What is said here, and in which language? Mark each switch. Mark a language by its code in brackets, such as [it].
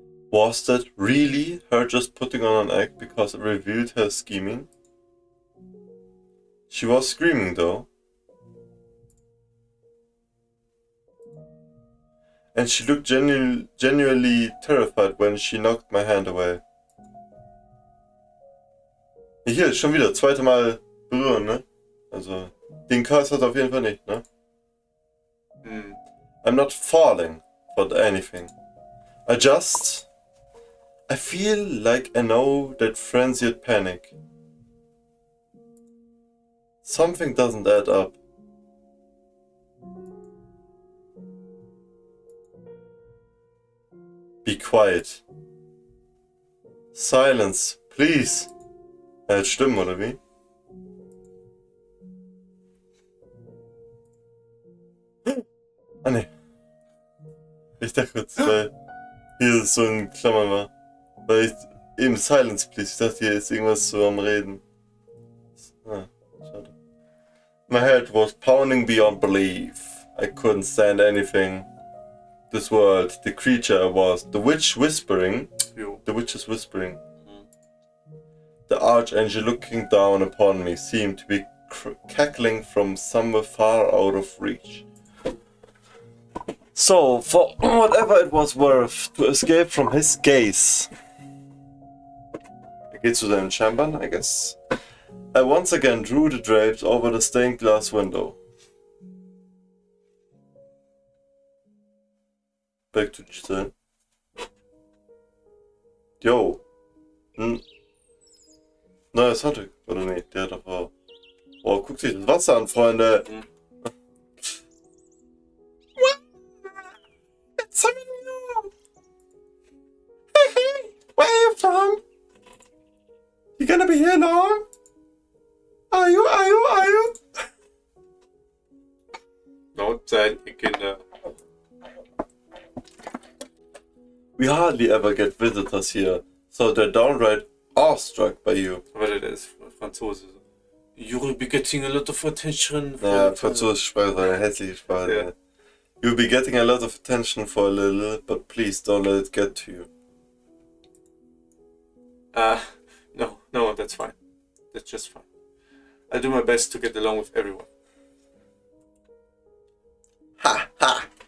[en] Was that really her just putting on an act because it revealed her scheming? She was screaming though. And she looked genuinely terrified when she knocked my hand away. [de] Hier, schon wieder, zweite Mal berühren, ne? Also, den Curse hat auf jeden Fall nicht, ne? [en] I'm not falling for anything. I feel like I know that frenzied panic. Something doesn't add up. Be quiet. Silence, please. [de] Jetzt stimmen, oder wie? Ah, ne. Ich dachte kurz, weil hier so in Klammern war. Weil ich eben [en] Silence, please. [de] Ich dachte, hier ist irgendwas so am Reden. Ah, schade. [en] My head was pounding beyond belief. I couldn't stand anything. This world, the creature was the witch whispering. The witch is whispering. The archangel looking down upon me seemed to be cackling from somewhere far out of reach. So, for whatever it was worth, to escape from his gaze. [de] Er geht zu seinen Chambern, [en] I guess. I once again drew the drapes over the stained glass window. Back to Giselle. Yo. [de] Neuer Soundtrack, oder nee, der hat doch auch. Boah, guckt sich das Wasser an, Freunde. [en] It's something new. Hey, where are you from? You gonna be here long? Are you? [de] Laut seid ihr Kinder. [en] We hardly ever get visitors here, So they're downright awestruck by you. [de] Warte, der ist Franzose. [en] You'll be getting a lot of attention. [de] Ja, französische Sprache ist eine hässliche Sprache. Ja. [en] You'll be getting a lot of attention for a little, but please don't let it get to you. No, that's fine. That's just fine. I'll do my best to get along with everyone. Ha ha!